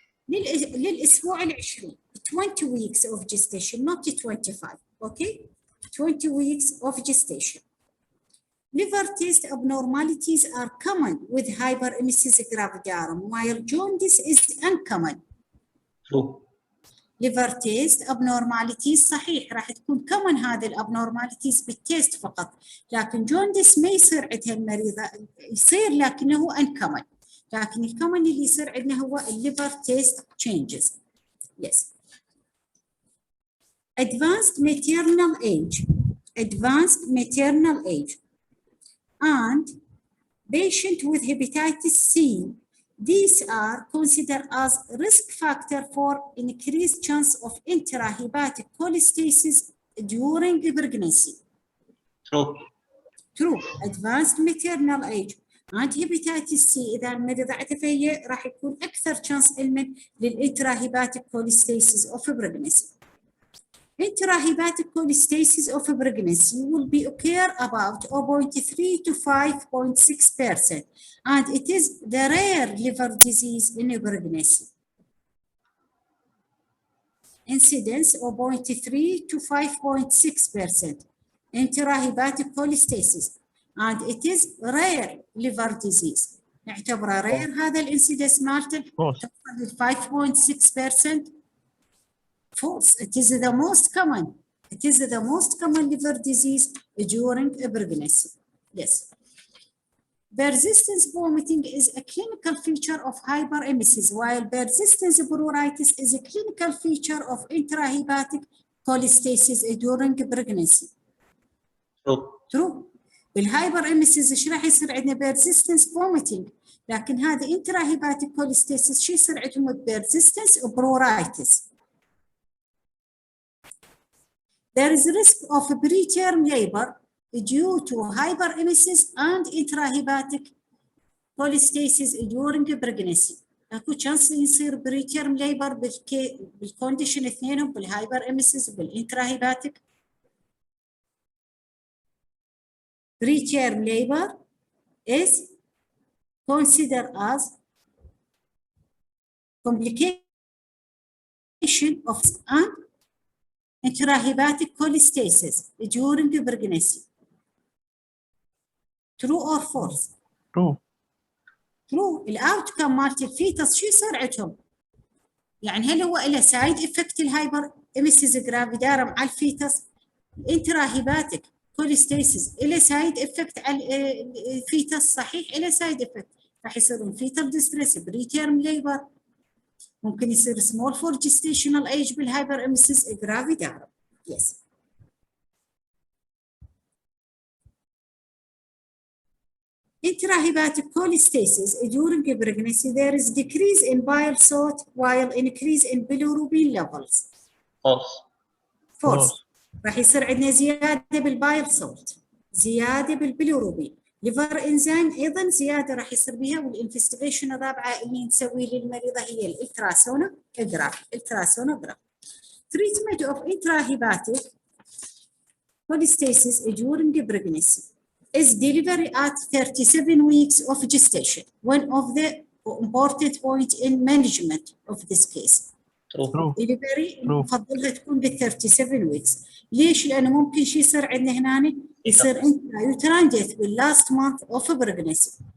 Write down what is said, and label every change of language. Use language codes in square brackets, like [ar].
[ar] للأسبوع العشرين. [en] 20 weeks of gestation, not 25. Okay? 20 weeks of gestation. Liver test abnormalities are common with hyperemesis gravidarum, while jaundice is uncommon. True. liver test abnormalities [ar] صحيح راح تكون common هذه الابنورماليتيز بالتيست فقط، لكن جوندس ما يصير عندها المريضه، يصير لكنه uncommon، لكن الكومن اللي يصير عندنا هو الليفر تيست changes. [en] Yes. Advanced maternal age and patient with hepatitis C, these are considered as risk factor for increased chance of intrahepatic cholestasis during pregnancy. True. Advanced maternal age and hepatitis C [ar] إذا المريضة عندها فهي راح يكون أكثر [en] chance علما للintrahepatic cholestasis of pregnancy. Intrahepatic cholestasis of pregnancy will be occur about 0.3 to 5.6%, and it is the rare liver disease in pregnancy. Incidence of 0.3 to 5.6% intrahepatic cholestasis, and it is rare liver disease. [ar] نعتبره rare هذا الانسيدنس مالته توصل ل 5.6%. [en] False. It is the most common. It is the most common liver disease during pregnancy. Yes. Persistent vomiting is a clinical feature of hyperemesis, while persistent pruritus is a clinical feature of intrahepatic cholestasis during pregnancy. True. [ar] بالهايبريميسيس ايش راح يصير عندنا [en] persistent vomiting، [ar] لكن هذا [en] intrahepatic cholestasis [ar] شو يصير عندهم [en] persistent pruritus. There is risk of preterm labor due to hyperemesis and intrahepatic cholestasis during pregnancy. [ar] اكو chance يصير [en] preterm labor [ar] بالكونديشن اثنينهم، بالهايبريميسيس وبالانتراهيباتيك. [en] Preterm labor is considered as complication of and intrahepatic cholestasis during pregnancy. True or false? True. [ar] الاوتكم مالت الفيتس شو يصير عندهم؟ يعني هل هو له سايد افكت الهايبر اميسيس جرافيدارم على الفيتس؟ الانتراهيباتيك كوليستيسيس له سايد افكت على الفيتس، صحيح له سايد افكت، راح يصيرون فيتال ديستريس، بريتيرم ليبر، ممكن يصير [en] small for gestational age [ar] بالهايبريميسيس gravidarum. [en] Yes. Intrahepatic cholestasis during pregnancy, there is decrease in bile salt while increase in bilirubin levels. False. [ar] راح يصير عندنا زيادة بالبايل سولت، زيادة بالبيليروبين. ليفر انزيم ايضا زياده راح يصير بها، والانفستيجيشن الرابعه اللي نسويه للمريضه هي الالتراسونوجراف. [en] Treatment of intrahepatic cholestasis during pregnancy is delivery at 37 weeks of gestation, one of the important point in management of this case. [ar] delivery نفضلها تكون بال 37 weeks. ليش؟ لانه ممكن شيء يصير عندنا هنا يصير [en] intrauterine death [ar] بال [en] last month of pregnancy.